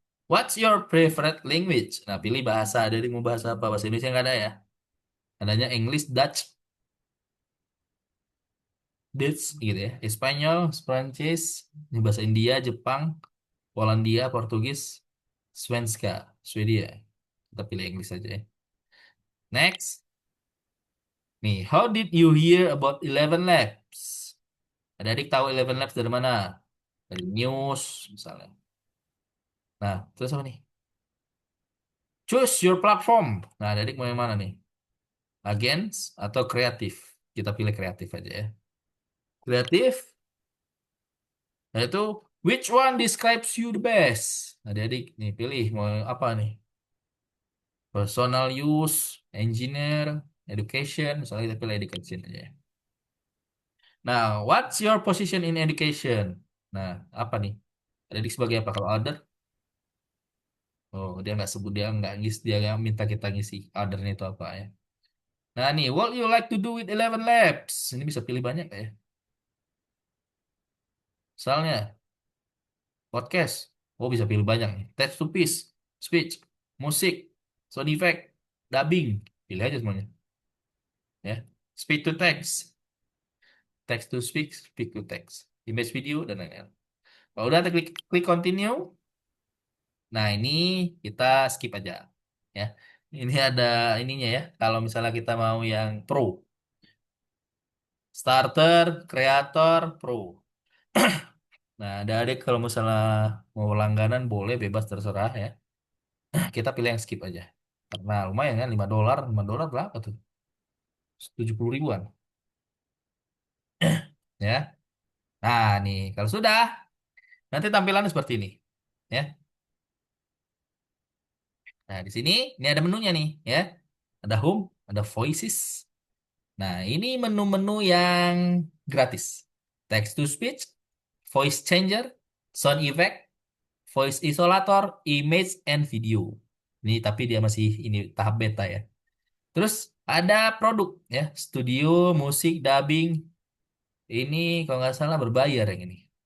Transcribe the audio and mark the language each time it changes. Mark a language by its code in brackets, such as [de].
[en] What's your favorite language? [id] Nah, pilih bahasa. Ada yang mau bahasa apa? Bahasa Indonesia nggak ada ya? Adanya English, Dutch gitu ya. Spanyol, Prancis, ini bahasa India, Jepang, Polandia, Portugis, Svenska, Swedia. Kita pilih English aja ya. Next. [en] Nih, how did you hear about Eleven Labs? [id] Ada adik tahu Eleven Labs dari mana? Dari news misalnya. Nah, terus apa nih? [en] Choose your platform. [id] Nah, ada adik mau yang mana nih? Agens atau kreatif? Kita pilih kreatif aja ya. Kreatif. Nah, itu [en] which one describes you the best? [id] Adik-adik nih pilih mau apa nih? [en] Personal use [id] engineer, education, misalnya kita pilih education aja ya. [en] Nah, what's your position in education? [id] Nah, apa nih? Ada di sebagai apa kalau other? Oh, dia nggak sebut, dia nggak ngisi, dia nggak minta kita ngisi othernya itu apa ya. [en] Nah, nih, what you like to do with 11 labs? [id] Ini bisa pilih banyak ya. Misalnya, podcast. Oh, bisa pilih banyak nih. Text to speech, musik, sound effect, dubbing. Pilih aja semuanya. Ya. Speech to text to speak to text, image video, dan lain-lain. Kalau udah, kita klik continue. Nah, ini kita skip aja. Ya. Ini ada ininya ya. Kalau misalnya kita mau yang pro. Starter, Creator, Pro. Nah, ada adik kalau misalnya mau langganan boleh bebas terserah ya. Kita pilih yang skip aja. Karena lumayan kan $5. $5 berapa tuh? 70 ribuan ya. Nah, nih kalau sudah nanti tampilannya seperti ini ya. Nah, di sini ini ada menunya nih ya. Ada home, ada voices. Nah, ini menu-menu yang gratis. Text to speech, voice changer, sound effect, voice isolator, image and video. Ini tapi dia masih ini tahap beta ya. Terus ada produk ya, studio, musik, dubbing. Ini kalau nggak salah berbayar yang ini.